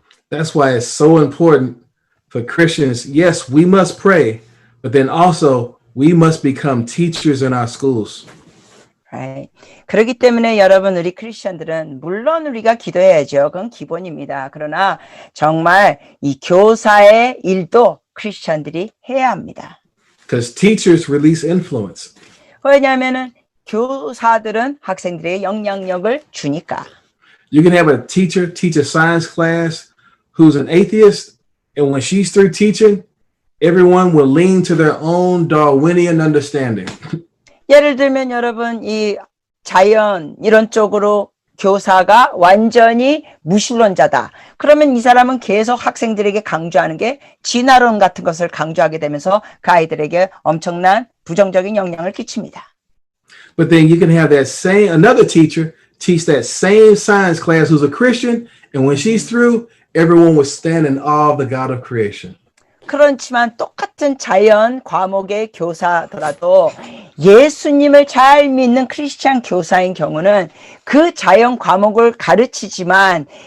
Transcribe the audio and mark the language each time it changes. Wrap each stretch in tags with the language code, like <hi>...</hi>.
<en>That's why it's so important for Christians. Yes, we must pray, but then also we must become teachers in our schools. Right.</en> <ko>그렇기 때문에 여러분 우리 크리스천들은 물론 우리가 기도해야죠. 그건 기본입니다. 그러나 정말 이 교사의 일도 크리스천들이 해야 합니다.</ko> <en>Because teachers release influence.</en> <ko>왜냐하면은 교사들은 학생들에게 영향력을 주니까.</ko> <en>You can have a teacher teach a science class who's an atheist, and when she's through teaching, everyone will lean to their own Darwinian understanding.</en> <ko>예를 들면 여러분 이 자연 이런 쪽으로 교사가 완전히 무신론자다. 그러면 이 사람은 계속 학생들에게 강조하는 게 진화론 같은 것을 강조하게 되면서 그 아이들에게 엄청난 부정적인 영향을 끼칩니다.</ko> <en>But then you can have that same another teacher teach that same science class who's a Christian, and when she's through, everyone will stand in awe of the God of creation.</en> <ko>그렇지만 똑같은 자연 과목의 교사더라도 예수님을 잘 믿는 크리스찬 교사인 경우는 그 자연 과목을 가르치지만</ko>